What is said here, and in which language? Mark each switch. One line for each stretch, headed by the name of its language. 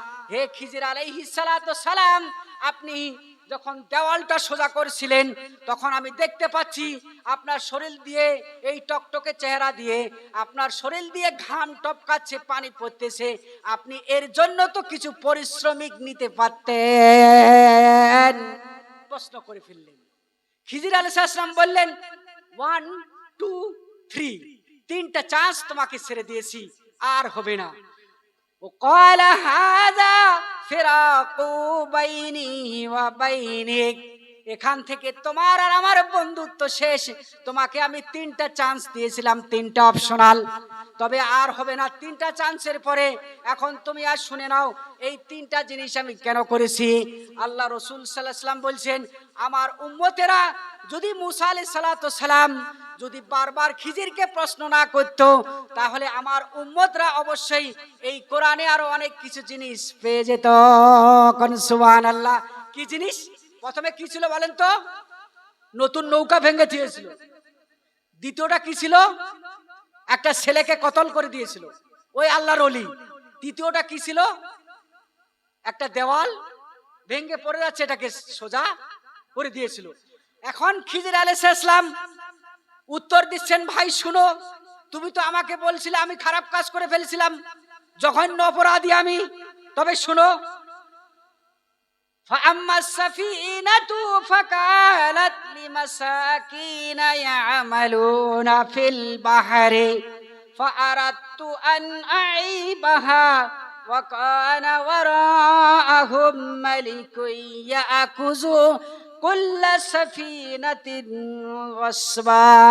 Bangla: হে খিজির আলাইহিস সালাতু সালাম, আপনি যখন দেওয়ালটা সোজা করছিলেন তখন আমি দেখতে পাচ্ছি আপনার শরীর দিয়ে, এই টকটকে চেহারা দিয়ে আপনার শরীর দিয়ে ঘাম টপকাচ্ছে, পানি পড়তেছে, আপনি এর জন্য তো কিছু পরিশ্রমিক নিতে পারতেন। প্রশ্ন করে ফেললেন। খিজির আলাইহিস সালাম বললেন, 1 2 3, তিনটা চান্স তোমাকে ছেড়ে দিয়েছি, আর হবে না।
Arabic: وقال هذا فراق بيني وبينك।
Bangla: এখান থেকে তোমার আর আমার বন্ধুত্ব শেষ। তোমাকে আমি 3টা চান্স দিয়েছিলাম, 3টা অপশনাল, তবে আর হবে না 3টা চান্সের পরে। এখন তুমি আর শুনে নাও এই 3টা জিনিস আমি কেন করেছি। আল্লাহ রসুল সাল্লাল্লাহু আলাইহি ওয়াসাল্লাম বলছেন, আমার উম্মতেরা যদি মুসা আলাইহিস সালাতু সালাম যদি বারবার খিজিরকে প্রশ্ন না করত, তাহলে আমার উম্মতরা অবশ্যই এই কোরআনে আরো অনেক কিছু জিনিস পেয়ে যেত। কোন সুবহানাল্লাহ। কি জিনিস? প্রথমে কি ছিল বলেন তো? নতুন নৌকা ভেঙে দিয়েছিল। দ্বিতীয়টা কি ছিল? একটা ছেলেকে কতল করে দিয়েছিল, ওই আল্লাহর ওলি। তৃতীয়টা কি ছিল? একটা দেওয়াল ভেঙে পড়ে যাচ্ছে, এটাকে সোজা করে দিয়েছিল। এখন খিজির আলাইহিস সালাম উত্তর দিচ্ছেন, ভাই শুনো, তুমি তো আমাকে বলছিলে আমি খারাপ কাজ করে ফেলেছিলাম, জঘন্য অপরাধী আমি। তবে শুনো,
Arabic: فأما السفينة فكانت لمساكين يعملون في البحر فأردت أن أعيبها وكان وراءهم ملك يأخذ كل سفينة غصبا।